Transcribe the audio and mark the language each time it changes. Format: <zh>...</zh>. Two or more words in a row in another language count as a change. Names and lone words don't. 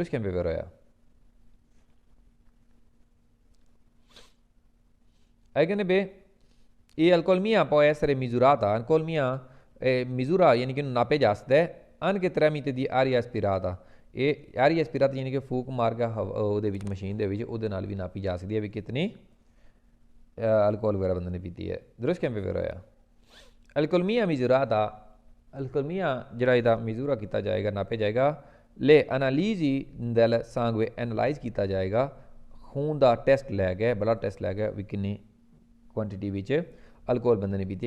<pa>ਦਰੁਸਤ ਕਿਵੇਂ ਹੋਇਆ? ਇਹ ਕਹਿੰਦੇ ਬੇ ਇਹ ਅਲਕੋਲਮੀਆ</pa> <it>può essere misurata, alcolemia misura</it> <pa>ਯਾਨੀ ਕਿ ਨਾਪੇ ਜਾ ਸਕਦਾ ਹੈ</pa> <it>anche tramite di aria aspirata,</it> <pa>ਇਹ</pa> <it>aria aspirata</it> <pa>ਯਾਨੀ ਕਿ ਫੂਕ ਮਾਰ ਕੇ ਉਹਦੇ ਵਿੱਚ ਮਸ਼ੀਨ ਦੇ ਵਿੱਚ ਉਹਦੇ ਨਾਲ ਵੀ ਨਾਪੀ ਜਾ ਸਕਦੀ ਹੈ ਵੀ ਕਿਤਨੀ ਅਲਕੋਹਲ ਵਗੈਰਾ ਬੰਦੇ ਨੇ ਪੀਤੀ ਹੈ। ਦਰੁਸਤ ਕਿਵੇਂ ਹੋਇਆ?</pa> <it>alcolemia misurata,</it> <pa>ਅਲਕੋਲਮੀਆ ਜਿਹੜਾ ਇਹਦਾ ਮਿਜ਼ੂਰਾ ਕੀਤਾ ਜਾਏਗਾ, ਨਾਪਿਆ ਜਾਏਗਾ।</pa> <it>le analisi del sangue,</it> <pa>ਐਨਾਲਾਈਜ਼ ਕੀਤਾ ਜਾਏਗਾ ਖੂਨ ਦਾ ਟੈਸਟ ਲੈ ਕੇ,</pa> <en>blood test</en> <pa>ਲੈ ਕੇ ਵੀ ਕਿੰਨੀ ਕੁਆਂਟੀਟੀ ਵਿੱਚ ਅਲਕੋਹਲ ਬੰਦੇ ਨੇ ਪੀਤੀ।</pa>